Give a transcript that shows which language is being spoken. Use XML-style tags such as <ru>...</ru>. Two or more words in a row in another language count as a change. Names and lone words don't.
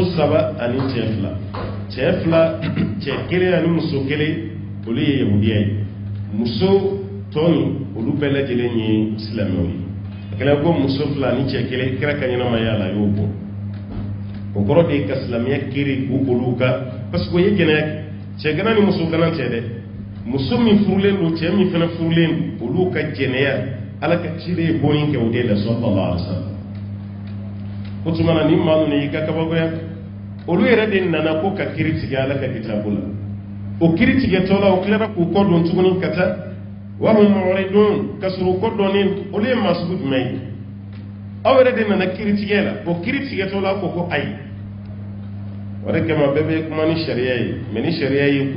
<bm>3 ani cɛ 2 cɛ 2 cɛ 1 ani muso 1 olu ye yahudiya ye muso tɔni olu bɛɛ lajɛlen ye silamɛw ye a kɛra ko muso 2 ani cɛ 1 kira ka ɲɛnamaya la a y'o bɔ o kɔrɔ de ka silamɛya kiiri k'u bolo kan</bm> <fr>parce que</fr> <bm>o ye jɛnɛya kɛ cɛ gana ni muso gana tɛ dɛ muso min furulen don cɛ min fana furulen don olu ka jɛnɛya Ala ka ciden ye bɔnni kɛ o de la</bm> <ar>صلى الله عليه وسلم</ar> <bm>o tuma na ni maa ninnu y'i ka kabakoya olu yɛrɛ de nana ko ka kiiri tigɛ Ala ka kitabu la o kiiri tigɛtɔ la o tilara k'u kɔ don tuguni ka taa</bm> <ar>وهم معرضون</ar> <bm>ka sɔrɔ u kɔ dɔnnen olu ye maa sugu jumɛn ye aw yɛrɛ de nana kiiri tigɛ la o kiiri tigɛtɔ la ko ayi o de kama bɛɛ bɛ kuma ni sariya ye mais ni sariya y'i kun</bm>